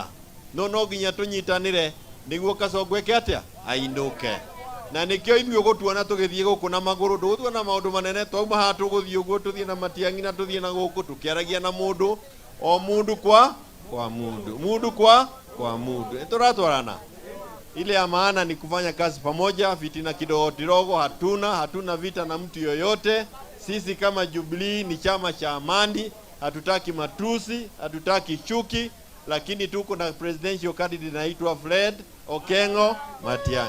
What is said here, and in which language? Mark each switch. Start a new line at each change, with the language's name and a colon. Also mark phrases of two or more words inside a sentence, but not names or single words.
Kikuyu: No nginya tũnyitanĩre nĩguo Kasongo eke atĩa? Ainũke. Na nĩkĩo ithuĩ gũtuona tũgĩthiĩ gũkũ na magũrũ, ndũgũtuona maũndũ manene. Twauma haha tũgũthiĩ ũguo, tũthiĩ na Matiang'i na tũthiĩ na gũkũ, tũkĩaragia na mũndũ o mũndũ kwa mũndũ kwa mũndũ. Tũratwarana.
Swahili: Ile ya maana ni kufanya kazi pamoja. Fitina kidogo hatuna vita na mtu yoyote. Sisi kama Jubilee ni chama cha amani, hatutaki matusi, hatutaki chuki, lakini tuko na
English: presidential candidate
Swahili: anaitwa Fred Okengo Matiang'i.